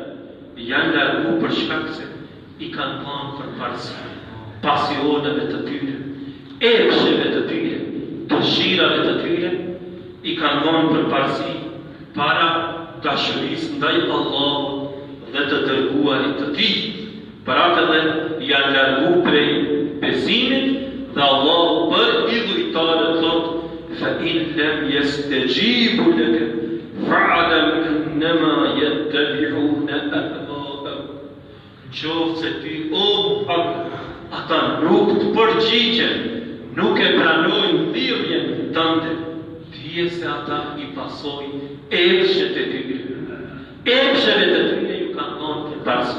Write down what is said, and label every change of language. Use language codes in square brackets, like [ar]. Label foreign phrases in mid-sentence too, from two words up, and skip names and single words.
[sq] Janë largu për shkak se i kanë dhënë përparësi pasioneve të tyre, epsheve të tyre, dëshirave të tyre, i kanë dhënë përparësi para dashurisë ndaj Allahut dhe të dërguarit të tij. Për atë dhe janë largu prej besimit dhe Allahu për idhujtarët thot: [ar] فَإِنْ لَمْ يَسْتَجِيبُوا لَكَ فَاعْلَمْ أَنَّمَا يَتَّبِعُونَ أَهْوَاءَهُمْ. [sq] Qoftë se ty, o Muhammed, ata nuk të përgjigjen, nuk e pranojnë thirrjen tënde, dije se ata i pasojnë epshet e tyre. Epsheve të tyre ju kanë dhënë përparësi.